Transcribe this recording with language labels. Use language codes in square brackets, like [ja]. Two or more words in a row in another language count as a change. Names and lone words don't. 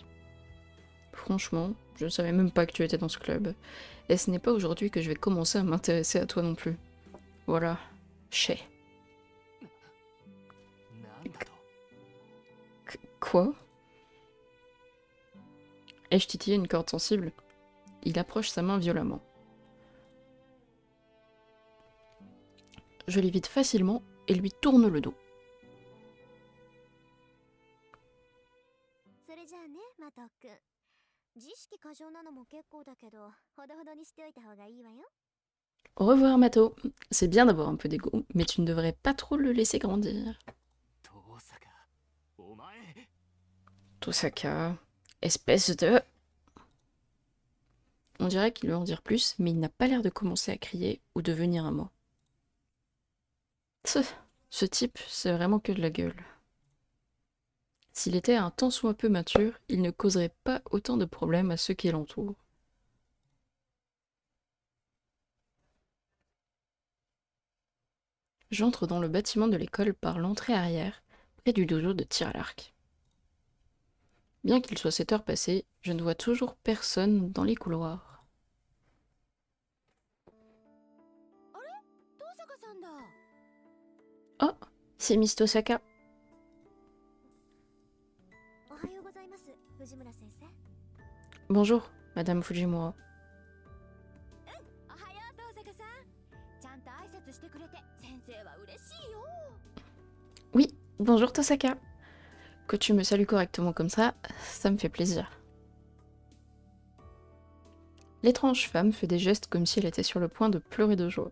[fr] Franchement, je ne savais même pas que tu étais dans ce club, et ce n'est pas aujourd'hui que je vais commencer à m'intéresser à toi non plus. Voilà, chez. [ja] なんだと？ [fr] Quoi? Ai-je titillé une corde sensible? Il approche sa main violemment. Je l'évite facilement et lui tourne le dos. [ja] それじゃあね、マト君。自意識過剰なのも結構だけど、ほどほどにしておいた方がいいわよ。 [fr] Au revoir, Mato. C'est bien d'avoir un peu d'ego, mais tu ne devrais pas trop le laisser grandir. [ja] 遠坂、お前。 [fr] Tosaka, espèce de... On dirait qu'il veut en dire plus, mais il n'a pas l'air de commencer à crier ou de venir à moi. Ce type, c'est vraiment que de la gueule. S'il était un tant soit peu mature, il ne causerait pas autant de problèmes à ceux qui l'entourent. J'entre dans le bâtiment de l'école par l'entrée arrière, près du dojo de tir à l'arc. Bien qu'il soit 7 heures passées, je ne vois toujours personne dans les couloirs. [ja] 東坂さんだ。 [fr] Oh, c'est Miss Tosaka. [ja] おはようございます、藤村先生。 [fr] Bonjour, Madame Fujimura. [ja] おはよう、東坂さん。ちゃんと挨拶してくれて、先生は嬉しいよ。 [fr] Oui, bonjour Tosaka. Que tu me salues correctement comme ça me fait plaisir. L'étrange femme fait des gestes comme si elle était sur le point de pleurer de joie.